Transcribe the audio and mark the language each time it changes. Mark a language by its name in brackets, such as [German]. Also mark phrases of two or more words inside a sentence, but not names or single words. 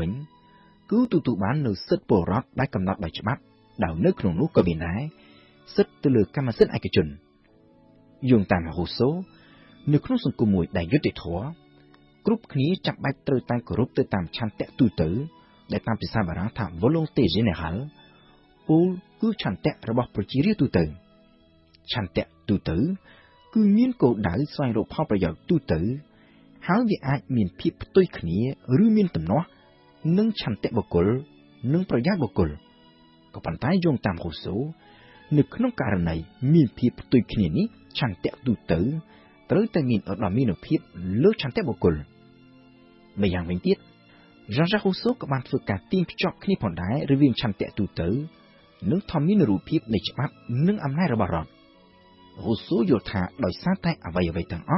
[Khmer] វិញគឺទទួលបាននូវសិទ្ធិពលរដ្ឋដែលកំណត់ដោយច្បាប់ដែលនៅក្នុងនោះក៏មានដែរសិទ្ធិទៅលើកម្មសិទ្ធិឯកជនយោងតាម Rousseau នៅក្នុងសង្គមមួយដែលយុត្តិធម៌គ្រប់គ្នាចាំបាច់ត្រូវតែគោរពទៅតាមឆន្ទៈទូទៅដែលតាមភាសាបារាំងថា [French] volonté générale [Khmer] ពលគឺឆន្ទៈរបស់ប្រជារាស្ត្រទូទៅឆន្ទៈទូទៅគឺមានគោលដៅស្វែងរកផលប្រយោជន៍ទូទៅហើយវាអាចមានភាពផ្ទុយគ្នាឬមានទំ នាស់នឹងឆន្ទៈបុគ្គលនិងប្រយោជន៍បុគ្គលក៏ប៉ុន្តែយោងតាមរូសូនៅក្នុងករណីមានភាពផ្ទុយគ្នានេះឆន្ទៈទូទៅត្រូវតែមានឧត្តមភាពលើឆន្ទៈបុគ្គលម្យ៉ាងវិញទៀត Jean-Jacques Rousseau ក៏បានធ្វើការទាញភ្ជាប់គ្នាផងដែររវាងឆន្ទៈទូទៅនិងធម្មានុរូបភាពនៃច្បាប់និងអំណាចរបស់រដ្ឋ Rousseau យល់ថាដោយសារតែអ្វីៗទាំងអស់